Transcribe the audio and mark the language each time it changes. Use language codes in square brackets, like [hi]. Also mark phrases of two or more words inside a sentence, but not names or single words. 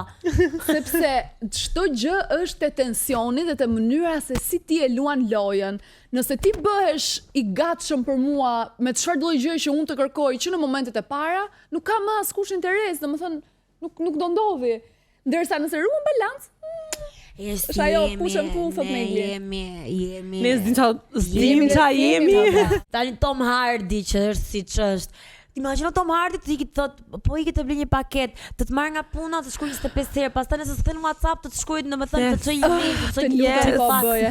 [sq] Sepse çdo gjë është te tensioni dhe te mënyra se si ti e luan lojën. Nëse ti bëhesh i gatshëm për mua me çfarë lloj gjëje që unë të kërkoj që në momentet e para, nuk ka më askush interes, domethënë nuk do ndodhi. Ndërsa nëse ruan balans, është ajo [en] push and pull [sq] thot Megli. Jemi. Ne s'dim ça jemi. Tani Tom Hardy që është siç është. Imagjino Tom Hardy të ikit thot, po ikit të blej një paket, të marr nga puna, të shkruaj 25 herë, pastaj nëse s'ken WhatsApp të shkruaj domethënë të çoj email, të çoj bëje.